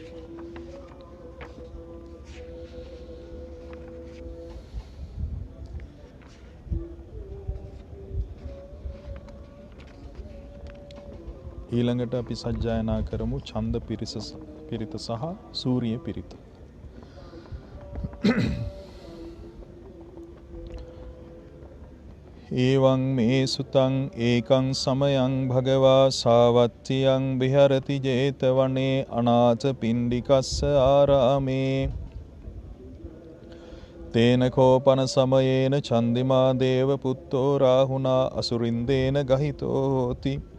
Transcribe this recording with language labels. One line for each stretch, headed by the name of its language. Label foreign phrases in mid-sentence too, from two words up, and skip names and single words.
Sinhala: ඊළඟට අපි සජ්ජායනා කරමු ඡන්ද පිරිත සහ සූර්ය පිරිත.
Pali: එවං මේ සුතං ඒකං සමයං භගවා සාවත්තියං විහරති 제තවනේ අනාථ පිණ්ඩිකස්ස ආරාමේ තේන කෝපන සමයේන චන්දිමා දේව පුත්තෝ රාහුණා අසුරින්දේන ගහිතෝ හෝති.